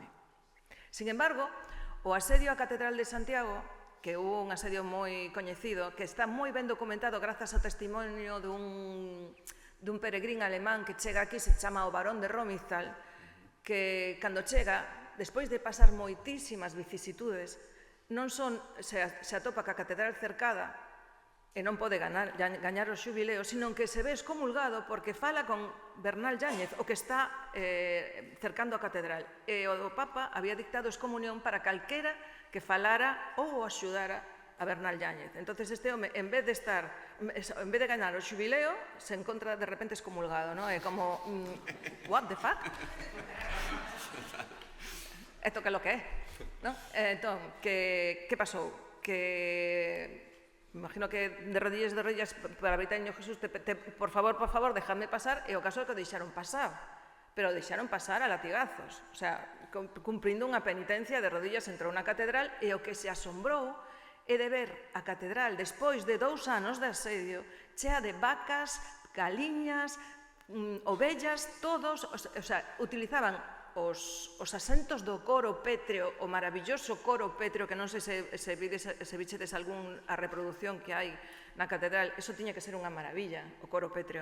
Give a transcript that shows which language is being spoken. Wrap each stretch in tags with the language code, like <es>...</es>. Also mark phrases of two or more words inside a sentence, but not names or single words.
<es>Sin embargo,</es> <gl>o asedio á Catedral de Santiago, que hubo un asedio moi coñecido, que está moi ben documentado grazas ao testimonio dun peregrín alemán que chega aquí, se chama o Barón de Romistal, que cando chega, despois de pasar moitísimas vicisitudes, non son se atopa ca catedral cercada e non pode gañar o xubileo, sino que se ve excomulgado porque fala con Bernal Yáñez, o que está cercando a catedral. E o Papa había dictado excomunión para calquera que falara ou axudara a Bernal Yáñez. Entonces este home, en vez de gañar o xubileo, se encontra de repente excomulgado, non? É como,</gl> <en>what the fuck?</en> <gl>Esto que é lo que é, non? Entón, que pasou? Que imagino que de rodillas para Britaño Jesús, por favor,</gl> <es>déjame pasar,</es> <gl>e o caso é que o deixaron pasar, pero o deixaron pasar a latigazos,</gl> <es>o sea,</es> <gl>cumprindo unha penitencia de rodillas entrou na catedral, e o que se asombrou é de ver a catedral despois de 2 anos de asedio chea de vacas, galiñas, ovellas, todos,</gl> <es>o sea,</es> <gl>utilizaban os asentos do coro pétreo, o maravilloso coro pétreo, que non sei se vichedes a reproducción que hai na catedral, eso tiña que ser unha maravilla, o coro pétreo.</gl>